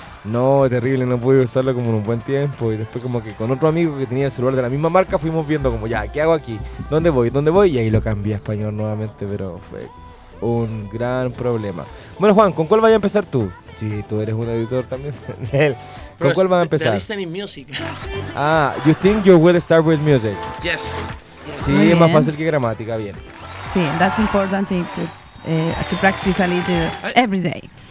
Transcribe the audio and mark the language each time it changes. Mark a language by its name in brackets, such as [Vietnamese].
[Spanish] No, es terrible, no pude usarlo como en un buen tiempo. Y después como que con otro amigo que tenía el celular de la misma marca fuimos viendo como, ya, ¿qué hago aquí? ¿Dónde voy? Y ahí lo cambié a español nuevamente, pero fue un gran problema. Bueno, Juan, ¿con cuál vas a empezar tú? Si tú eres un editor también. ¿Con cuál vas a empezar? [English] The Listening Music. Ah, you think you will start with music. Yes. [Spanish] Sí, muy es bien. Más fácil que gramática, bien. [English] Sí, that's important to practice a little every day.